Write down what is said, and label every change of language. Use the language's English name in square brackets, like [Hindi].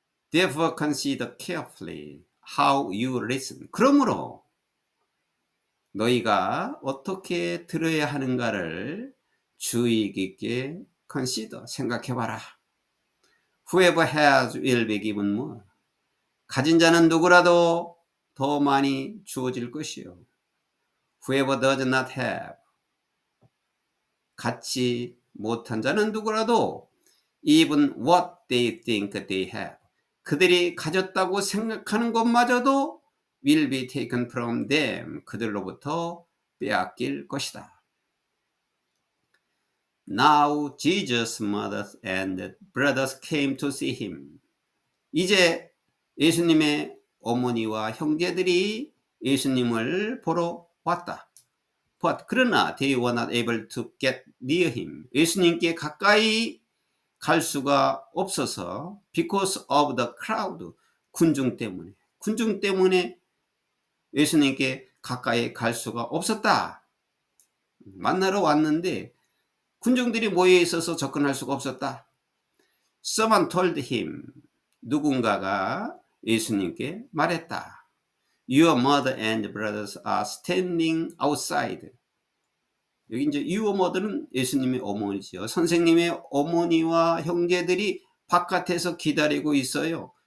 [English] Therefore consider carefully how you listen. [Korean] 그러므로 너희가 어떻게 들어야 하는가를 주의 깊게 consider, 생각해봐라. [English] Whoever has will be given more. [Korean] 가진 자는 누구라도 더 많이 주어질 것이요. [English] Whoever does not have. [Korean] 갖지 못한 자는 누구라도 [English] even what they think they have. [Korean] 그들이 가졌다고 생각하는 것마저도 [English] will be taken from them. [Korean] 그들로부터 빼앗길 것이다. [English] Now Jesus' mother and brothers came to see him. [Korean] 이제 예수님의 어머니와 형제들이 예수님을 보러 왔다. [English] But [Korean] 그러나 [English] they were not able to get near him. [Korean] 예수님께 가까이 갈 수가 없어서 [English] because of the crowd. [Korean] 군중 때문에 예수님께 가까이 갈 수가 없었다. 만나러 왔는데 군중들이 모여 있어서 접근할 수가 없었다. [English] Someone told him. [Korean] 누군가가 예수님께 말했다. [English] Your mother and brothers are standing outside. [Korean] 여기 이제 your mother는 예수님의 어머니죠. 선생님의 어머니와 형제들이 바깥에서 기다리고 있어요.